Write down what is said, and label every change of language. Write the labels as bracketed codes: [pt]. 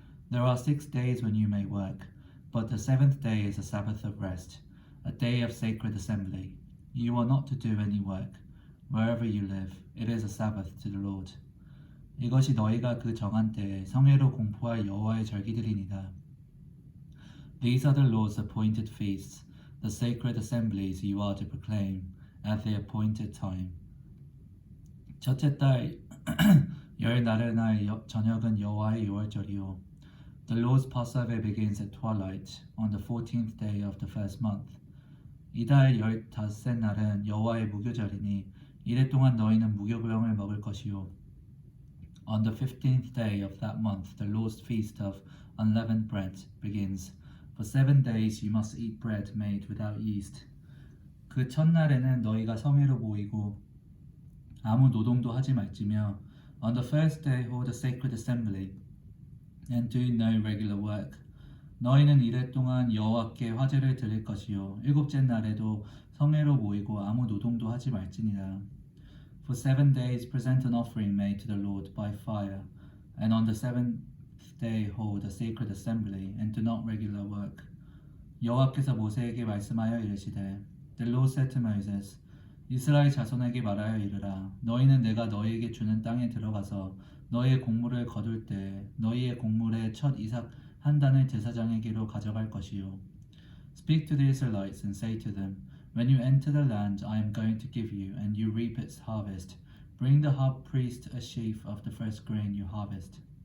[en] There are 6 days when you may work but the seventh day is a Sabbath of rest a day of sacred assembly You are not to do any work wherever you live it is a Sabbath to the Lord [ko] 이것이 너희가 그 정한 때에 성회로 공포할 여호와의 절기들이니라 [en] These are the Lord's appointed feasts, the sacred assemblies you are to proclaim at the appointed time. [ko] 첫째 달 열 날의 날 저녁은 여호와의 유월절이요. [en] The Lord's Passover begins at twilight on the 14th day of the first month. [ko] 이달 15째 날은 여호와의 무교절이니 이래 동안 너희는 무교병을 먹을 것이요. [en] On the 15th day of that month, the Lord's feast of unleavened bread begins. For 7 days you must eat bread made without yeast. [ko] 그 첫날에는 너희가 성회로 모이고 아무 노동도 하지 말지며 [en] On the first day hold a sacred assembly and do no regular work. [ko] 너희는 이래 동안 여호와께 화제를 드릴 것이요 일곱째 날에도 성회로 모이고 아무 노동도 하지 말지니라. [en] For 7 days present an offering made to the Lord by fire and on the seventh day hold a sacred assembly and do not regular work. [ko] 여호와께서 모세에게 말씀하여 이르시되 [en] The Lord said to Moses [ko] 이스라엘 자손에게 말하여 이르라 너희는 내가 너희에게 주는 땅에 들어가서 너희의 곡물을 거둘 때 너희의 곡물의 첫 이삭 한 단을 제사장에게로 가져갈 것이요 [en] Speak to the Israelites and say to them When you enter the land I am going to give you and you reap its harvest bring the high priest a sheaf of the first grain you harvest